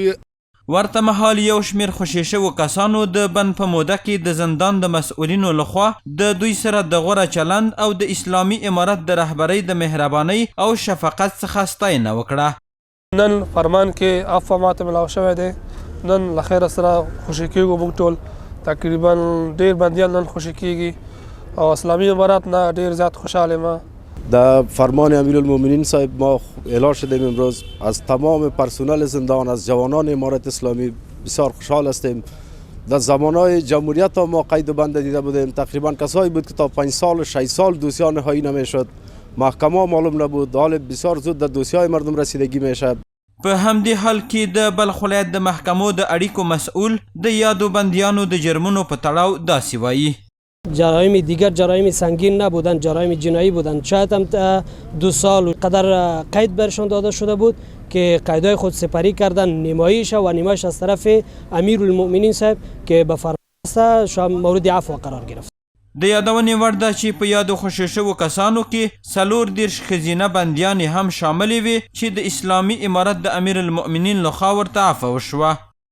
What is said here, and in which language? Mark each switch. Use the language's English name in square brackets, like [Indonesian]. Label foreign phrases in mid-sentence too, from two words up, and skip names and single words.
[Pashto] ورته مهال یو شمیر خوشي شوو کسانو د بند په موده کې د زندان د مسؤلینو لخوا د دوی سره د غوره چلند او د اسلامي امارت د رهبرۍ د مهربانۍ او شفقت څخه ستاینه وکړه. نن فرمان کې عفو ماته ملاو شوی دی. نن له خیره سره خوشي کېږو موږ ټول تقریبا ډېر بندیان نن خوشي کېږي او اسلامي امارت نه ډېر زیات خوشحال یم. [Persian] در فرمان امیرالمؤمنین صاحب ما اعلام شدیم امروز از تمام پرسنل زندان از جوانان امارت اسلامی بسیار خوشحال هستیم. در زمانهای جمهوریت ما قید و بند دیده بودیم تقریبا کسایی بود که تا 5 سال و 6 سال دوسیه نهایی نمیشد محکمه معلوم نبود حال بسیار زود در دوسیه مردم رسیدگی میشه. [Pashto] په همدې حال کې د بلخ ولایت د محکمو د اړیکو مسئول د یادو بندیانو د جرمونو په تړاو داسې وایي. [Persian] جرایم دیگر جرایم سنگین نبودند، جرایم جنایی بودند. شاید هم 2 سال قدر قید برشان داده شده بود که قیدهای خود سپری کردن نمایش و نمایش از طرف امیر المؤمنین صاحب که به فرمان شاید مورد عفو قرار گرفت. [Pashto] د یادونې وړ ده چې په یادو خوشي شوو کسانو کې 34 ښځینه بندیانې هم شاملې وې چې د اسلامي امارت د امیر المؤمنین لخوا ورته عفو وشوه.